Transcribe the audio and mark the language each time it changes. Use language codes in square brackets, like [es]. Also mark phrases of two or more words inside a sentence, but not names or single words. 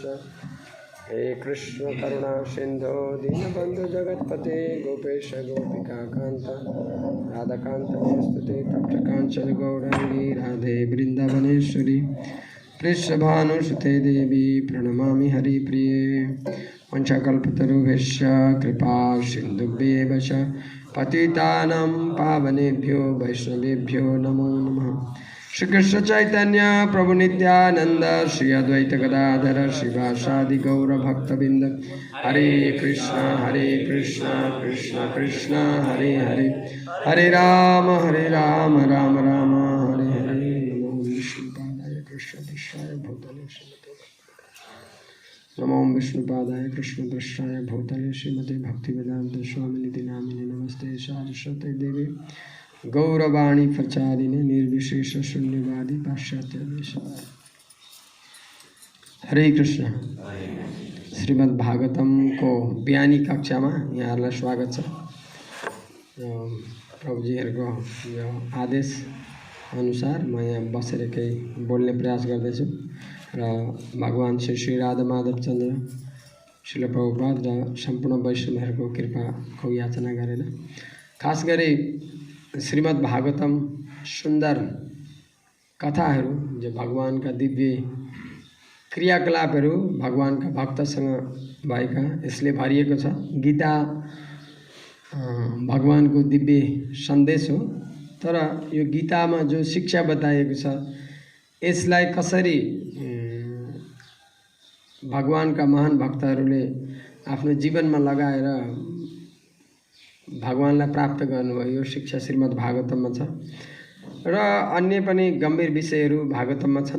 [sa] हे कृष्ण करुणा सिंधो दीनबंधु जगत्पते गोपेश गोपिकाकांत राधाकांत नमोस्तुते तप्त कांचन गौरांगी राधे वृंदावनेश्वरी पृष्ठभानुसुते देवी प्रणमामि हरिप्रिये। वंशकल्पतरुभ्यश्च कृपा सिन्धुभ्येव च पतितानां पावनेभ्यो वैष्णवेभ्यो नमो नमः। श्री कृष्ण चैतन्य प्रभु नित्यानंद श्री अद्वैत गदाधर श्रीवासादि गौर भक्तबिंद। हरे कृष्ण कृष्ण कृष्ण हरे हरे, हरे राम राम राम हरे हरे। नमो विष्णुपादाय कृष्णपृष्ठाय भूतले नमो विष्णुपादाय कृष्णपृष्ठाय भूतले श्रीमते भक्तिवेदांत स्वामिनिधि नामिने नमस्ते सारस्वते देवी गौरवाणी प्रचारिणे निर्विशेष शून्यवादी पाश्चात्य देशवादी। हरे कृष्ण। [ne] श्रीमद् भागवतम को बिहानी कक्षा में यहाँहरूलाई स्वागत छ। प्रभुजीहरूको यो आदेश अनुसार म यहाँ बसेर केही बोल्ने प्रयास गर्दैछु र भगवान श्री राधा माधव चन्द्र श्रील प्रभुपाद र सम्पूर्ण वैष्णवहरूको कृपाको याचना गरेर खास गरी श्रीमद् भागवतम सुंदर कथाहरू जो भगवान का दिव्य क्रियाकलापहरू भगवान का भक्तसँग भएका यसले भरिएको छ। गीता भगवान को दिव्य सन्देश हो, तर यो गीतामा जो शिक्षा बताइएको छ यसलाई कसरी भगवान का महान भक्तहरूले आफ्नो जीवनमा लगाएर भगवानलाई प्राप्त गर्नुभयो यो शिक्षा श्रीमद् भागवतममा छ र अन्य पनि गम्भीर विषयहरू भागवतममा छन्।